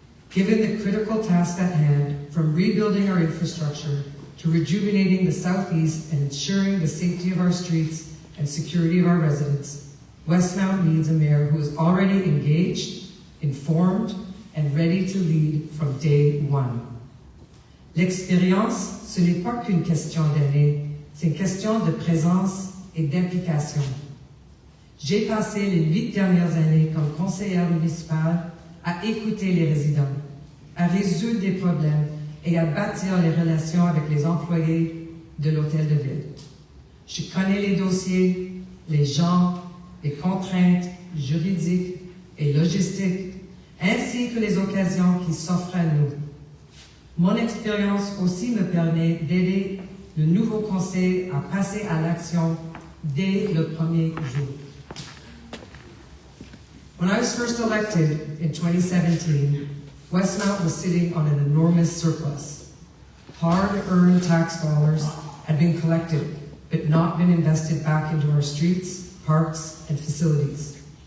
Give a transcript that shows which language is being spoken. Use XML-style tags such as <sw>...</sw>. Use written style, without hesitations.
<en>Given the critical task at hand, from rebuilding our infrastructure to rejuvenating the Southeast and ensuring the safety of our streets and security of our residents, Westmount needs a mayor who is already engaged, informed, and ready to lead from day one.</en> <fr>L'expérience, ce n'est pas qu'une question d'année, c'est une question de présence et d'implication. J'ai passé les 8 dernières années comme conseillère municipale à écouter les résidents, à résoudre des problèmes et à bâtir les relations avec les employés de l'hôtel de ville. Je connais les dossiers, les gens, les contraintes juridiques et logistiques, ainsi que les occasions qui s'offrent à nous. Mon expérience aussi me permet d'aider le nouveau conseil à passer à l'action dès le premier jour.</fr> <en>When I was first elected in 2017, Westmount was sitting on an enormous surplus. Hard-earned tax dollars had been collected, but not been invested back into our streets, parks, and facilities.</en>